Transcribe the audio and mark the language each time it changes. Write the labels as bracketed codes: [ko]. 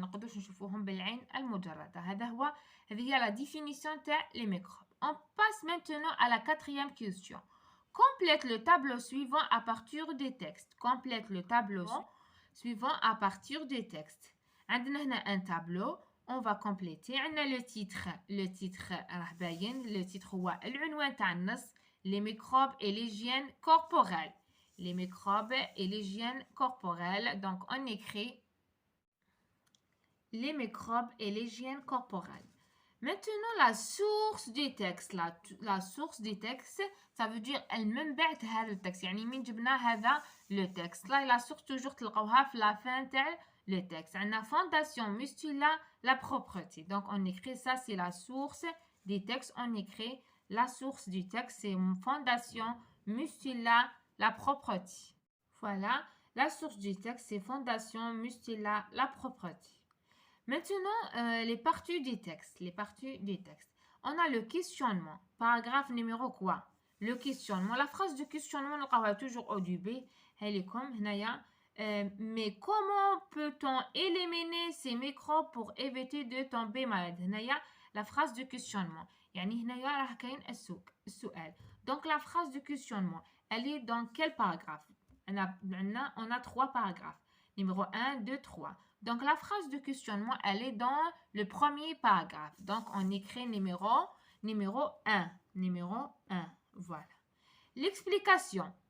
[ar] ما نقدرش نشوفوهم بالعين المجردة. [fr] هذه هي la définition تاع les microbes. On passe maintenant à la quatrième question. Complète le tableau suivant à partir des textes. Complète le tableau suivant à partir des textes. [ar] عندنا هنا un tableau. [fr] On va compléter. [ar] عندنا le titre راه باين. Le titre هو العنوان تاع النص. [fr] Les microbes et l'hygiène corporelle. Les microbes et l'hygiène corporelle. Donc, on écrit les microbes et l'hygiène corporelle. Maintenant, la source du texte. La source du texte, ça veut dire المنبع تاع هذا التكست. [ar] يعني من جبنا هذا le texte. [fr] Là, la source toujours تلقوها في la fin تاع le texte. عندنا fondation mustula la propreté. Donc, on écrit ça, c'est la source du texte. On écrit la source du texte, c'est fondation mustula la propreté. Voilà, la source du texte, c'est fondation mustula la propreté. Maintenant, les parties du texte. Les parties du texte. On a le questionnement. Paragraphe numéro quoi? Le questionnement. La phrase de questionnement, on va toujours au début. Elle est comme mais comment peut-on éliminer ces microbes pour éviter de tomber malade? La phrase de questionnement. [ar] يعني هنايا راه كاين السؤال. [fr] Donc la phrase de questionnement, elle est dans quel paragraphe? On a 3 paragraphes. Numéro 1, 2, 3. Donc la phrase de questionnement, elle est dans le premier paragraphe. Donc on écrit numéro 1. Numéro 1. Voilà. L'explication.